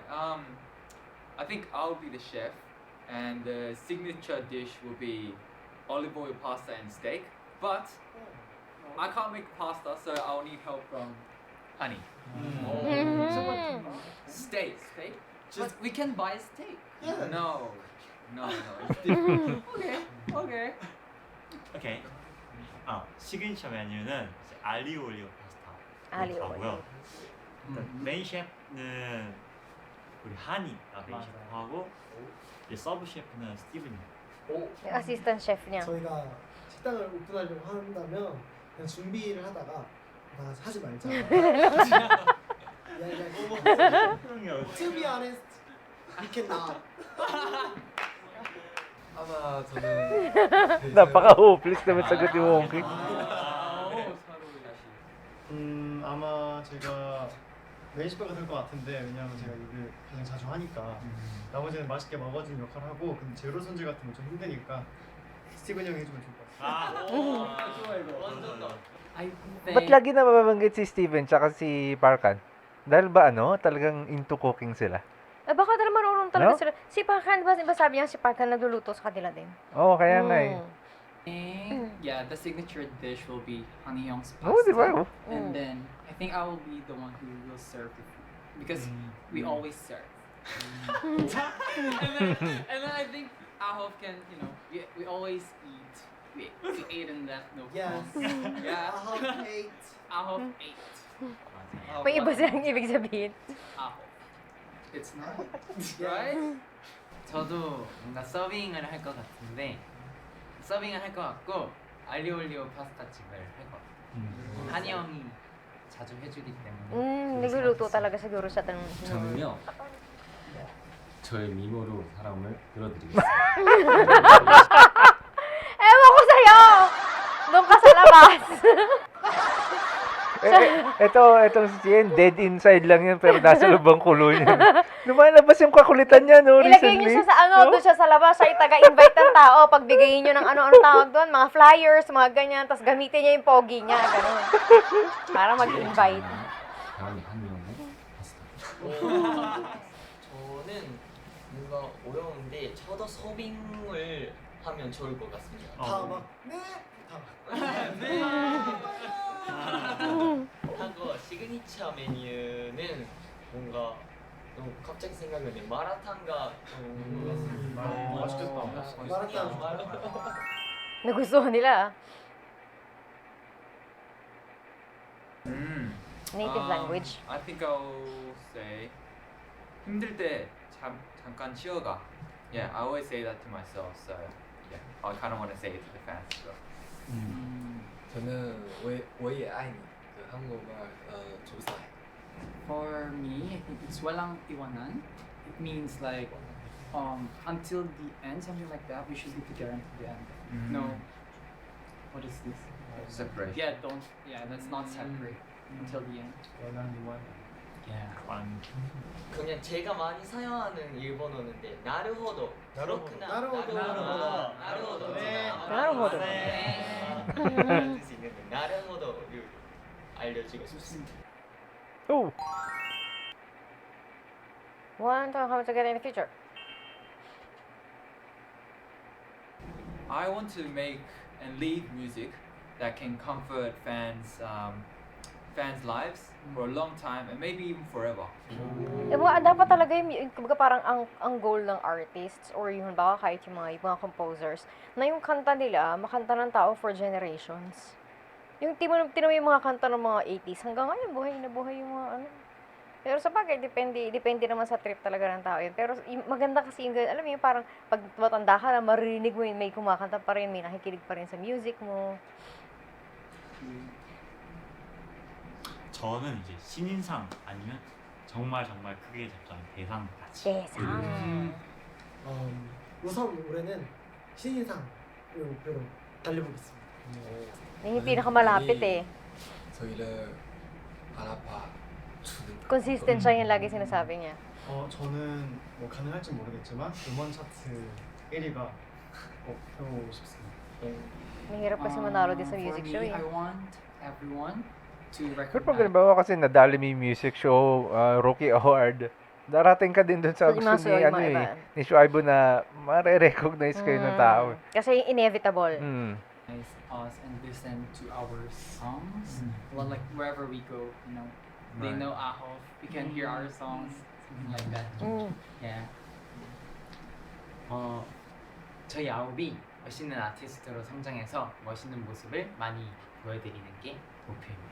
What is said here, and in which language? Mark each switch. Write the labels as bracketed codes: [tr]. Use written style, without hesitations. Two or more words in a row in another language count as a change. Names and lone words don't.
[en] I think I'll be the chef, and the signature dish will be olive oil pasta and steak. But I can't make pasta, so I'll need help from Honey. Mm. Steak. Steak? But we can buy a steak. No. It's different. Okay. [ko] 오케이. 시그니처 메뉴는 이제 알리오 올리오 파스타. 알리오 하고요. 메인 셰프는 우리 한이가 메인 셰프하고 이제 서브 셰프는 스티븐이. [tl] Yung [en] assistant chef [tl] niya. [ko] 저희가 식당을 오픈하려고 한다면 그냥 준비를 하다가 나 하지 말자. [en] To be honest, we cannot. [ko] 아마 저는 [tl] Napaka-hopeless naman sagot ni Wonky. [ko] 아마 제가 메인 셰프가 될 것 같은데 왜냐하면 제가 요리를 가장 자주 하니까 나머지는 맛있게 먹어주는 역할을 하고 근데 재료 손질 같은 거 좀 힘드니까 스티븐 형이 해주면 좋을 것 같아요. [en] I [tl] Ba't [en] think [tl] lagi nababanggit si Steven tsaka si Parkan? Dahil ba talagang [en] into cooking [tl] sila? Baka talaga marunong talaga [en] No? [tl] sila. Si Parkan, ba sabi niya si Parkan nagluluto sa kanila din? Oo, kaya nga [en] yeah, the signature dish will be Honey Young's pasta. [tl] Oo, di ba? [en] And then I think I will be the one who will serve the food because we always serve. and then I think Ahof can, we always eat. We ate and left no Yes. crumbs. Yeah. Ahof ate. Ahof ate. [tl] May iba silang ibig sabihin. [en] Ahof. It's not. Right? [ko] 저도 뭔가 서빙을 할 것 같은데 서빙을 할 것 같고 알리올리오 파스타집을 할 것 같아요. 한이 형이 자주 해주기 때문에 [tl] Nagluluto talaga siguro siya ng [ko] 저는요 저의 미모로 사람을 끌어들이겠습니다. [tl] Ewan ko sa'yo! Doon ka sa labas! Etong si Chien, [en] dead inside [tl] lang yan pero nasa lubang kulo niya. Lumalabas yung kakulitan niya Ilagay recently. niyo siya sa doon siya sa labas, siya taga-invite ng tao, pagbigayin niyo ng ano tawag doon, mga flyers, mga ganyan, tapos gamitin niya yung pogi niya, gano'n. Para mag-invite. [ko] 다음에 한명의 파스타. 저는 뭔가 어려운데 저도 서빙을 하면 좋을 것 같습니다. 다 막, 네! 다 막. 하고 시그니처 메뉴 때는 뭔가 너무 갑자기 생각나는데 마라탕가 맛있겠다. [tl] Nagustuhan nila. Mm. [en] Native language. I think I'll say [ko] 힘들 때 잠깐 쉬어가. [en] Yeah, I always say that to myself. So yeah, I kind of want to say it to the fans as well. [ko] 저는 [zh] 我也爱你 [ko] 그 한국말 조사해. [en] For me, I think it's [tl] walang iwanan. [en] It means like until the end, something like that. We should be together until the end. No, what is this? Separate. Yeah, don't. Yeah, let's not separate until the end. Yeah. [ko] 완 그냥 제가 많이 사용하는 일본어인데 나르호도 그렇구나 나르호도. 나르호도 네. 나르호도. 알려줄 수 있는데 나르호도를 알려주고 싶습니다. Oh! [en] One time how to get in the future. I want to make and leave music that can comfort fans' lives for a long time and maybe even forever. [tl] Dapat talaga yung kumbaga parang ang goal ng artists or yung baka kahit yung mga composers na yung kanta nila makanta ng tao [en] for generations. [tl] Yung tinamo yung mga kanta ng mga 80s hanggang ngayon buhay na buhay yung mga ano. Pero sa bagay, depende naman sa trip talaga ng tao yun. Pero maganda kasi yung alam mo yung parang pag matanda ka na marinig mo yun, may kumakanta pa rin, may nakikinig pa rin sa music mo. [ko] 저는 이제 신인상 아니면 정말 크게 잡자면 대상 같이. 대상. 우선 올해는 신인상을 목표로 달려보겠습니다. [tl] Yun yung pinakamalapit eh. [ko] 저희를 알아봐 주는 [tl] Consistent siya yung lagi sinasabi niya. [ko] 저는 뭐 가능할지 모르겠지만 음원 차트 1위가 꼭 해보고 싶습니다. [tl] Mahirap kasi manalo din sa [en] For music me, [tl] show eh. [en] I want everyone to [tl] Pero [en] recognize. [tl] pag halimbawa kasi nadali mo yung [en] music show, [tl] Rookie Award, darating ka din dun sa Yung gusto mga ni, yung ano mga eh, iba. ni Shuaibu na mare-recognize kayo ng tao. Kasi inevitable. [en] Us and listen to our songs. Well, like wherever we go, you know, they Right. know Ahof. We can hear our songs, something like that. Yeah. [ko] 저희 아홉이 멋있는 아티스트로 성장해서 멋있는 모습을 많이 보여드리는 게 목표입니다.